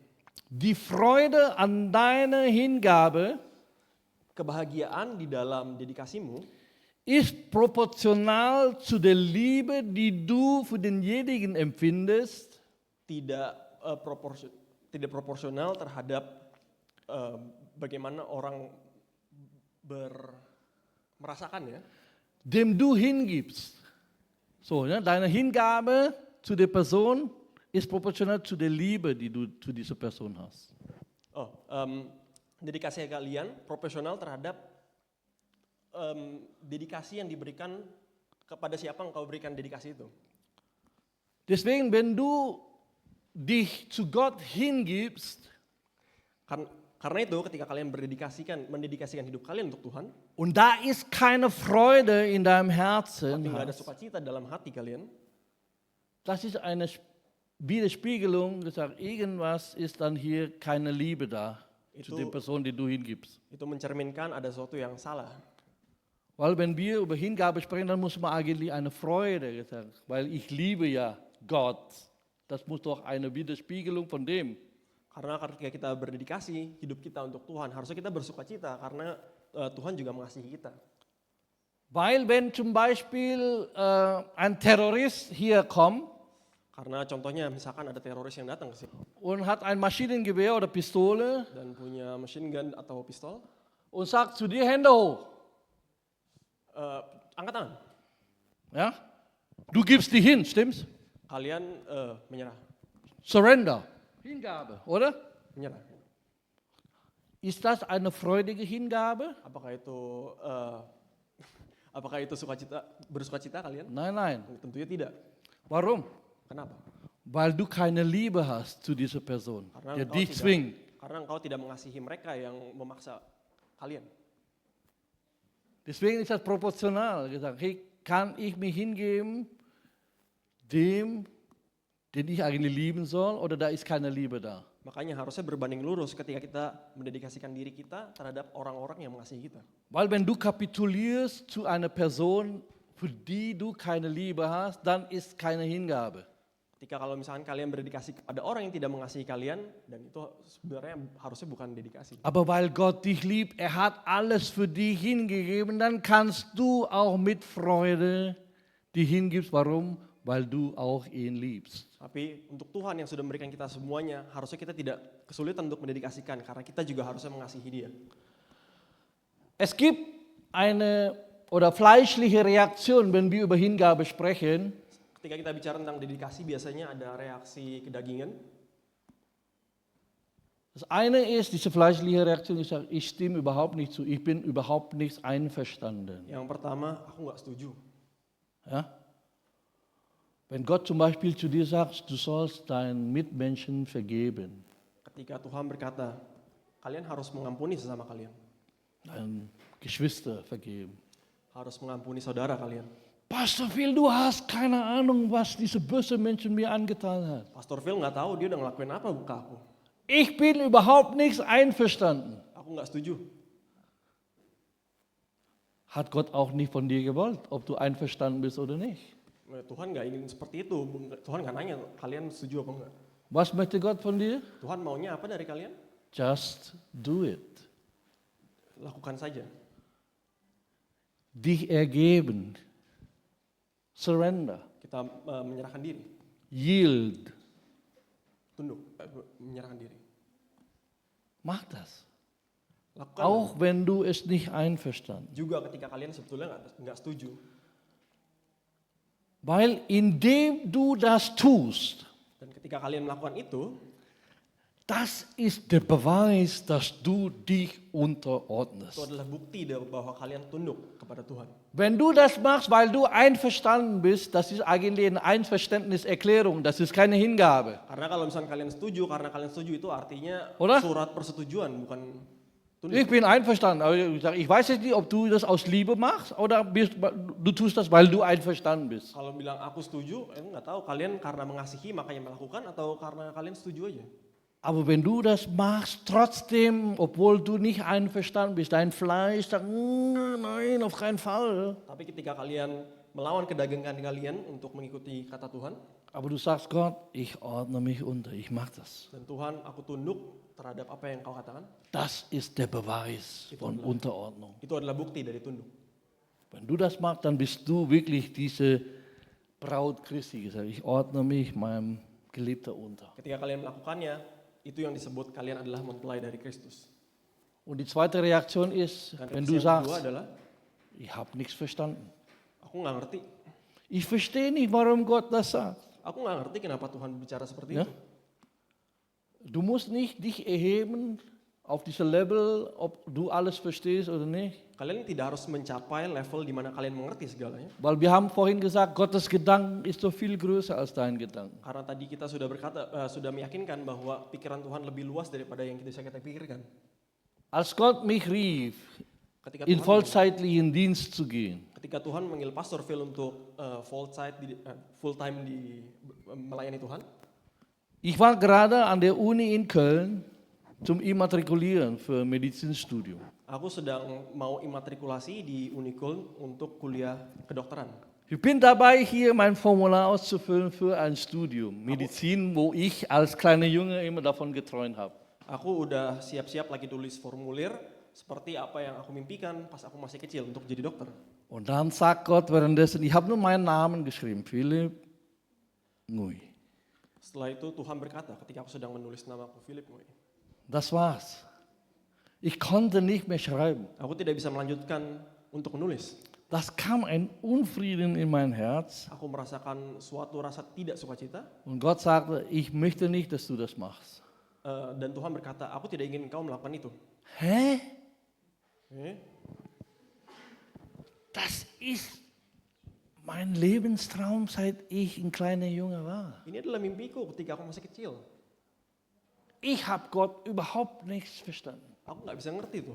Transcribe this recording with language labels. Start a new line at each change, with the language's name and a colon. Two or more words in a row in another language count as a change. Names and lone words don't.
German: Die Freude an deiner Hingabe
Indonesian: Kebahagiaan di dalam dedikasimu
German: ist proportional zu der Liebe, die du für denjenigen empfindest,
Indonesian: tidak proporsional terhadap bagaimana orang merasakan ya,
German: dem du hingibst. So, ja, deine Hingabe zu der Person ist proportional zu der Liebe, die du zu dieser Person hast.
Indonesian: Dedikasi kalian proporsional terhadap dedikasi yang diberikan kepada siapa yang kau berikan dedikasi itu.
German: Deswegen, wenn du dich zu Gott hingibst,
Indonesian: karena itu ketika kalian mendedikasikan hidup kalian untuk Tuhan,
German: und da ist keine Freude in deinem Herzen,
Indonesian: tapi nggak ada sukacita dalam hati kalian,
German: das ist eine Widerspiegelung, gesagt, irgendwas ist dann hier keine Liebe da zu der Person, die du hingibst.
Indonesian: Itu mencerminkan ada sesuatu yang salah.
German: Weil wenn wir über Hingabe sprechen, dann muss man eigentlich eine Freude gesagt, weil ich liebe ja Gott. Das muss doch eine Widerspiegelung von dem.
Indonesian: Karena ketika kita berdedikasi hidup kita untuk Tuhan, harusnya kita bersukacita karena Tuhan juga mengasihi kita.
German: Weil wenn zum Beispiel ein Terrorist hier kommt,
Indonesian: karena contohnya misalkan ada teroris yang datang ke sini
German: und hat ein Maschinengewehr oder Pistole
Indonesian: dan punya
English: machine gun
Indonesian: atau pistol
German: und sagt zu dir Hände hoch.
Indonesian: Angkat tangan.
German: Ja? Du gibst die hin, stimmt's?
Indonesian: Kalian menyerah. Surrender.
German: Hingabe, oder?
Indonesian: Menyerah.
German: Ist das eine freudige Hingabe?
Indonesian: Apakah itu bersukacita kalian?
German: Nein, nein.
Indonesian: Tentunya tidak.
German: Warum?
Indonesian: Kenapa?
German: Weil du keine Liebe hast zu dieser Person, der dich zwingt.
Indonesian: Karena engkau tidak mengasihi mereka yang memaksa kalian.
German: Deswegen ist das proportional gesagt, hey, kann ich mich hingeben dem, den ich eigentlich lieben soll, oder da ist keine Liebe da?
Indonesian: Makanya harusnya berbanding lurus ketika kita mendedikasikan diri kita terhadap orang-orang yang mengasihi kita.
German: Weil wenn du kapitulierst zu einer Person, für die du keine Liebe hast, dann ist keine Hingabe.
Indonesian: Ketika kalau misalkan kalian berdedikasi kepada orang yang tidak mengasihi kalian, dan itu sebenarnya harusnya bukan dedikasi.
German: Aber weil Gott dich liebt, er hat alles für dich hingegeben, dann kannst du auch mit Freude dich hingibst. Warum? Weil du auch ihn liebst.
Indonesian: Tapi untuk Tuhan yang sudah memberikan kita semuanya, harusnya kita tidak kesulitan untuk mendedikasikan, karena kita juga harusnya mengasihi Dia.
German: Es gibt eine oder fleischliche Reaktion, wenn wir über Hingabe sprechen.
Indonesian: Ketika kita bicara tentang dedikasi, biasanya ada reaksi kedagingan.
German: Das eine ist, diese fleischliche Reaktion, ich sage, ich stimme überhaupt nicht zu, ich bin überhaupt nicht einverstanden.
Indonesian: Yang pertama, aku nggak setuju.
German: Ja? Wenn Gott zum Beispiel zu dir sagt, du sollst deinen Mitmenschen vergeben.
Indonesian: Ketika Tuhan berkata, kalian harus mengampuni sesama kalian.
German: Deinen Geschwister vergeben.
Indonesian: Harus mengampuni saudara kalian.
German: Pastor Phil, du hast keine Ahnung, was diese böse Menschen mir angetan hat.
Indonesian: Pastor Phil nggak tahu dia udah ngelakuin apa ke aku.
German: Ich bin überhaupt nicht einverstanden.
Indonesian: Aku nggak setuju.
German: Hat Gott auch nicht von dir gewollt, ob du einverstanden bist oder nicht.
Indonesian: Tuhan nggak ingin seperti itu. Tuhan nggak nanya kalian setuju apa enggak.
German: Was möchte Gott von dir?
Indonesian: Tuhan maunya apa dari kalian?
English: Just do it.
Indonesian: Lakukan saja.
German: Dich ergeben.
Indonesian: Surrender. Kita menyerahkan diri. Yield. Tunduk, menyerahkan diri.
German: Mach das.
Indonesian: Lakukan.
German: Auch wenn du es nicht einverstanden.
Indonesian: Juga ketika kalian sebetulnya nggak setuju.
German: Weil indem du das tust,
Indonesian: Dan ketika kalian melakukan itu,
German: das ist der Beweis, dass du dich unterordnest.
Indonesian: itu adalah bukti bahwa kalian tunduk kepada Tuhan.
German: Wenn du das machst, weil du einverstanden bist, das ist eigentlich eine Einverständniserklärung, das ist keine Hingabe.
Indonesian: Karena kalau misalnya kalian setuju, karena kalian setuju itu artinya
German: Oder?
Indonesian: surat persetujuan, bukan tunduk.
German: Ich bin einverstanden, aber ich weiß jetzt nicht, ob du das aus Liebe machst oder du tust das, weil du einverstanden bist.
Indonesian: Kalau bilang aku setuju, nggak tahu kalian karena mengasihi makanya melakukan atau karena kalian setuju aja.
German: Aber wenn du das machst, trotzdem, obwohl du nicht einverstanden bist, dein Fleisch sagt, nein, auf keinen Fall.
Indonesian: Tapi ketika kalian melawan kedagingan kalian untuk mengikuti kata Tuhan,
German: Aber du sagst Gott, ich ordne mich unter, ich mach das.
Indonesian: dan Tuhan aku tunduk terhadap apa yang kau katakan,
German: Das ist der Beweis von Unterordnung.
Indonesian: itu adalah bukti dari tunduk.
German: Wenn du das machst, dann bist du wirklich diese Braut Christi. Gesagt, ich ordne mich meinem Geliebter unter.
Indonesian: Ketika kalian melakukannya, itu yang disebut kalian adalah mempelai dari Kristus.
German: Und die zweite Reaktion ist,
Indonesian: Dan
German: wenn
Indonesian: reaksi
German: du
Indonesian: yang
German: sagst,
Indonesian: kedua adalah,
German: ich habe nichts verstanden.
Indonesian: aku nggak ngerti.
German: Ich verstehe nicht, warum Gott das sagt.
Indonesian: Aku nggak ngerti kenapa Tuhan bicara seperti
German: Ja?
Indonesian: itu.
German: Du musst nicht dich erheben auf diesem Level, ob du alles verstehst oder nicht.
Indonesian: Kalian tidak harus mencapai level di mana kalian mengerti segalanya.
German: Weil wir haben vorhin gesagt, Gottes Gedanken ist so viel größer als dein Gedanken.
Indonesian: Karena tadi kita sudah sudah meyakinkan bahwa pikiran Tuhan lebih luas daripada yang bisa kita pikirkan.
German: Als Gott mich rief,
Indonesian: Ketika
German: in
Indonesian: Tuhan,
German: vollzeitlichen Dienst zu gehen,
Indonesian: ketika Tuhan memanggil Pastor Phil untuk
English: full time
Indonesian: di melayani Tuhan,
German: ich war gerade an der Uni in Köln zum Immatrikulieren für Medizinstudium.
Indonesian: aku sedang mau imatrikulasi di Unikul untuk kuliah kedokteran.
German: Ich bin dabei, hier mein Formular auszufüllen für ein Studium Medizin, wo ich als kleiner Junge immer davon geträumt habe.
Indonesian: Aku udah siap-siap lagi tulis formulir seperti apa yang aku mimpikan pas aku masih kecil untuk jadi dokter.
German: Und dann sagt Gott währenddessen, ich habe nur meinen Namen geschrieben, Philipp Ngui.
Indonesian: Setelah itu Tuhan berkata ketika aku sedang menulis namaku Philip Ngui.
German: Das war's. Ich konnte nicht mehr schreiben.
Indonesian: Aku tidak bisa melanjutkan untuk menulis.
German: Das kam ein Unfrieden in mein Herz.
Indonesian: Aku merasakan suatu rasa tidak sukacita.
German: Und Gott sagte, ich möchte nicht, dass du das machst.
Indonesian: Dan Tuhan berkata, aku tidak ingin kau melakukan itu.
German: Hä?
Indonesian: Eh?
German: Das ist mein Lebenstraum, seit ich ein kleiner Junge war.
Indonesian: Ini adalah mimpiku ketika aku masih kecil.
German: Ich habe Gott überhaupt nichts verstanden.
Indonesian: Aku nggak bisa ngerti Tuhan.